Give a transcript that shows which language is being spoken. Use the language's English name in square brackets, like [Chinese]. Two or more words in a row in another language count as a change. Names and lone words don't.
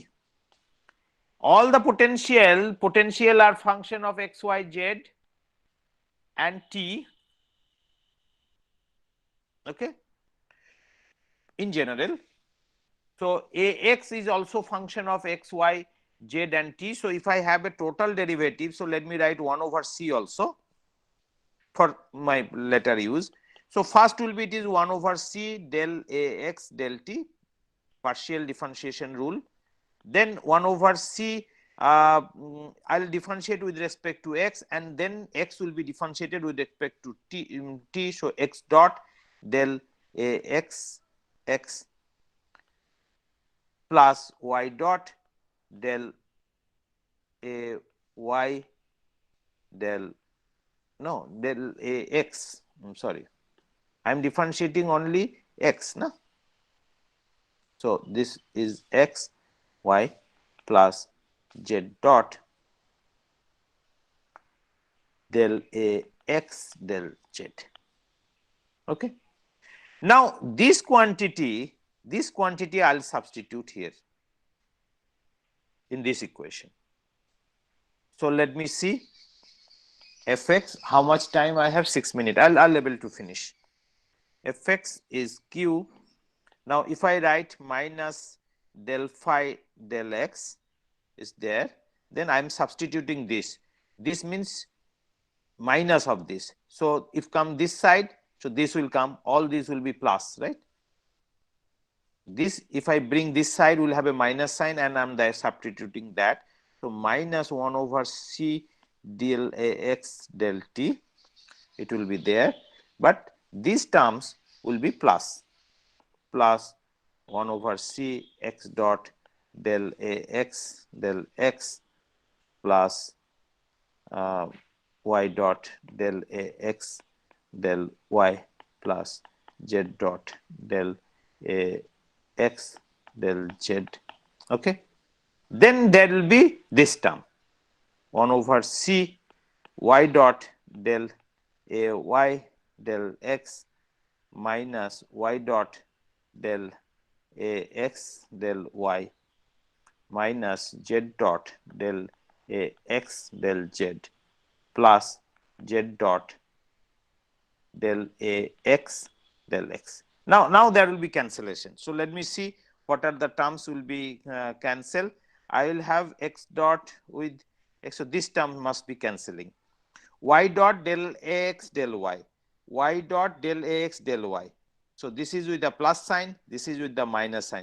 [English] All the potential are function of x, y, z and t, okay, in general. So ax is also function of x, y, z and t. So if I have a total derivative, so let me write 1 over c also for my later use. So first will be it is 1 over c del ax del t, partial differentiation rule. Then 1 over c, I'll differentiate with respect to x, and then x will be differentiated with respect to t. So x dot del ax x plus y dot del a y del a x. I'm sorry, I'm differentiating only x, no? So this is x y plus z dot del a x del z. Okay. Now this quantity I'll substitute here in this equation. So let me see fx, how much time I have? 6 minutes. I'll able to finish. Fx is q. Now if I write minus del phi del x is there, then I'm substituting this. This means minus of this. So if come this side, so this will come, all these will be plus, right? This, if I bring this side, will have a minus sign, and I'm there substituting that. So minus 1 over c del ax del t, it will be there, but these terms will be plus 1 over c x dot del ax del x plus y dot del ax del y plus z dot del ax del z. Okay. Then there will be this term 1 over c y dot del a y del x minus y dot del a x del y minus z dot del a x del z plus z dot del a x del x. Now there will be cancellation. So let me see what are the terms will be cancelled. I will have x dot with x, so this term must be cancelling. Y dot del ax del y dot del ax del y. So this is with the plus sign, this is with the minus sign.